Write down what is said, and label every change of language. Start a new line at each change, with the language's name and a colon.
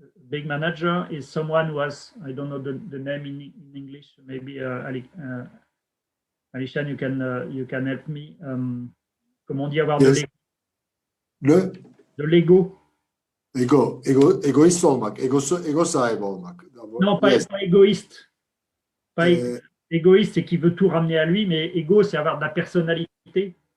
English: big manager is someone who has, I don't know the name in English, maybe Alishan, you can help me.
French: Comment on dit avoir
English: Yes.
French: de l'ego?
Turkish: Egoist olmak, ego sahibi olmak.
French: Non, pas,
English: Yes.
French: pas égoïste. Pas égoïste, c'est qu'il veut tout ramener à lui, mais égo, c'est avoir de la personnalité.